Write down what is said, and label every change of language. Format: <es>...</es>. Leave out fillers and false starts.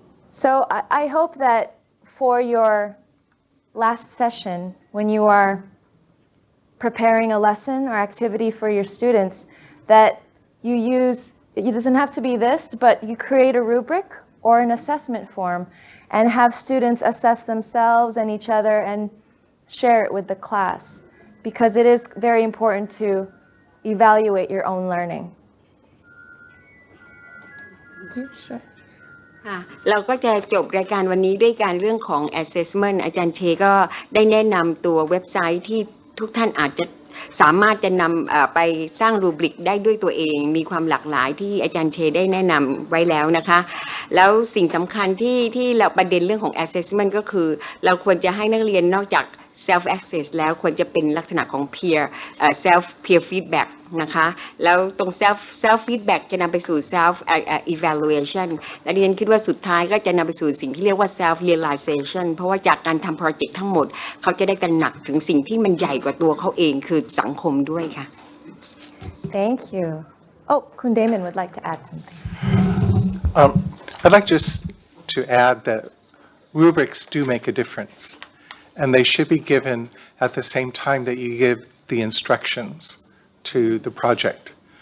<en>So I hope that for your last session, when you are preparing a lesson or activity for your students, that you use, it doesn't have to be this, but you create a rubric or an assessment form and have students assess themselves and each other and share it with the class, because it is very important to evaluate your own learning. Sure.</en> <th>เราก็จะจบรายการวันนี้ด้วยการเรื่องของ assessment อาจารย์เชก็ได้แนะนำตัวเว็บไซต์ที่ทุกท่านอาจจะสามารถจะนำไปสร้างรูบริกได้ด้วยตัวเองมีความหลากหลายที่อาจารย์เชได้แนะนำไว้แล้วนะคะแล้วสิ่งสำคัญที่เราประเด็นเรื่องของ assessment ก็คือเราควรจะให้นักเรียนนอกจาก self access แล้วควรจะเป็นลักษณะของ peer feedback นะคะแล้วตรง self feedback จะนำไปสู่ self evaluation และดิฉันคิดว่าสุดท้ายก็จะนำไปสู่สิ่งที่เรียกว่า self realization เพราะว่าจากการทำโปรเจกต์ทั้งหมดเขาจะได้ตระหนักถึงสิ่งที่มันใหญ่กว่าตัวเขาเองคือสังคมด้วยค่ะ</th> <en>Thank you. Oh, Kun Damon would like to add something. I'd like just to add that rubrics do make a difference, and they should be given at the same time that you give the instructions to the project.</en>